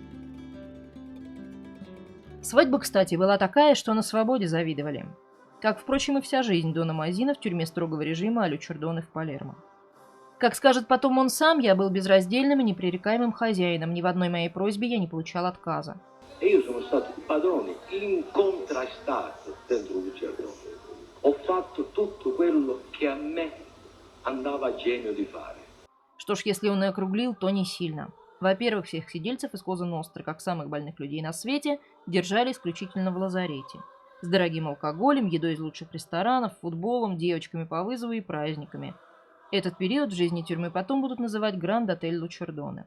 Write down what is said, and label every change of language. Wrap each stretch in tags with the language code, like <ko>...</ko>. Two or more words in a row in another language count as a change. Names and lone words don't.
<ru>Свадьба, кстати, была такая, что на свободе завидовали. Как, впрочем, и вся жизнь Дона Мазина в тюрьме строгого режима а-ля Чурдоне в Палермо. Как скажет потом он сам, я был безраздельным и непререкаемым хозяином, ни в одной моей просьбе я не получал отказа.</ru> <it>Io sono stato il padrone incontrastato dentro Lucertone. Ho fatto tutto quello che a me andava a genio di fare.</it> <ru>Что ж, если он и округлил, то не сильно. Во-первых, всех сидельцев из Коза Ностры, как самых больных людей на свете, держали исключительно в лазарете. С дорогим алкоголем, едой из лучших ресторанов, футболом, девочками по вызову и праздниками. Этот период в жизни тюрьмы потом будут называть Гранд-отель Лучердоне.</ru>